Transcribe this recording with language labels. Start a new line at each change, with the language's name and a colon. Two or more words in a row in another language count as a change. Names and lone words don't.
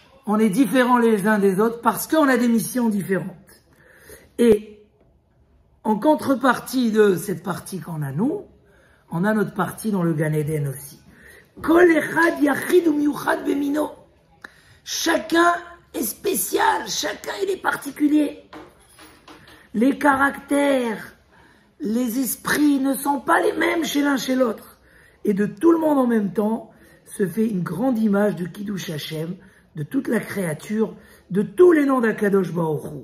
French: on est différents les uns des autres parce qu'on a des missions différentes. Et en contrepartie de cette partie qu'on a nous, on a notre partie dans le Gan Eden aussi.
Hebrew: כל אחד יחיד ומיוחד במינו.
French: Chacun est spécial, chacun il est particulier. Les caractères, les esprits ne sont pas les mêmes chez l'un chez l'autre. Et de tout le monde en même temps se fait une grande image de
Hebrew: קידוש השם,
French: de toute la créature, de tous les noms d'
Hebrew: הקדוש ברוך הוא.